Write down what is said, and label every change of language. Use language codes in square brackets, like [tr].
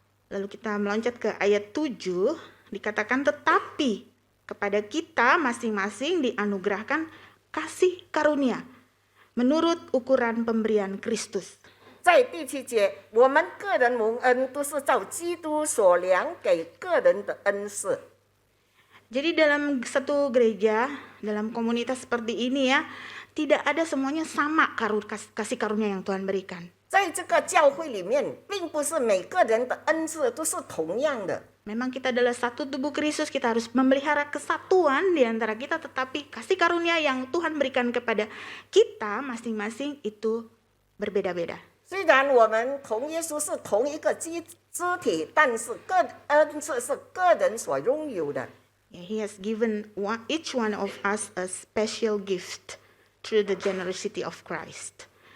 [id] Lalu kita meloncat ke ayat 7, dikatakan tetapi kepada kita masing-masing dianugerahkan kasih karunia menurut ukuran pemberian Kristus. [zh] 在第7节，我们个人蒙恩都是照基督所量给个人的恩赐。 [id] Jadi dalam satu gereja, dalam komunitas seperti ini ya, tidak ada semuanya sama kasih karunia yang Tuhan berikan. [zh] 在这个教会里面，并不是每个人的恩赐都是同样的。 [id] Memang kita adalah satu tubuh Kristus, kita harus memelihara kesatuan di antara kita, tetapi kasih karunia yang Tuhan berikan kepada kita masing-masing itu berbeda-beda. [zh] 虽然我们同耶稣是同一个肢体，但是恩赐是个人所拥有的。 [en] He has given each one of us a special gift through the generosity of Christ.